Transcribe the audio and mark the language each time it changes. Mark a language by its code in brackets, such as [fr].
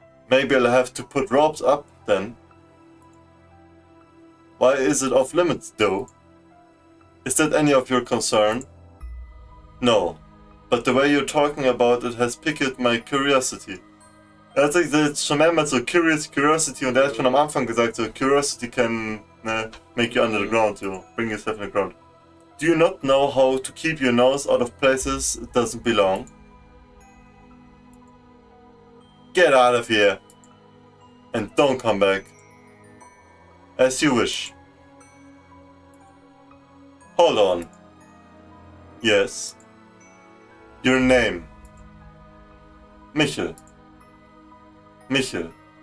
[en] Maybe I'll have to put ropes up then. Why is it off limits though? Is that any of your concern? No, but the way you're talking about it has piqued my curiosity. [de] Er hat jetzt schon mehrmals so Curiosity und er hat schon am Anfang gesagt, so [en] Curiosity can make you under the ground, [de] so bring yourself in the ground. [en] Do you not know how to keep your nose out of places it doesn't belong? Get out of here! And don't come back. As you wish. Hold on. Yes. Your name. Michel. Michel.